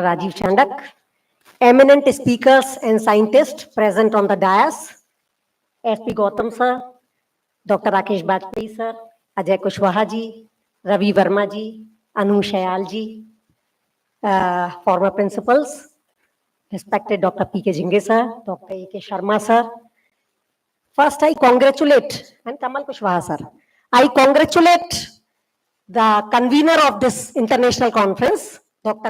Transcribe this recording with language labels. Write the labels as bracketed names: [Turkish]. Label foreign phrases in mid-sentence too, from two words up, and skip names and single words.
[English] Rajiv Chandak, eminent speakers and scientists present on the dais, SP Gautam Sir, Dr. Rakesh Bajpayee Sir, Ajay Kushwaha Ji, Ravi Verma Ji, Anu Shayal Ji, former principals, respected Dr. P.K. Jhinge Sir, Dr. A.K. Sharma Sir. First, I congratulate, and Kamal Kushwaha Sir, I congratulate the convener of this international conference, Dr.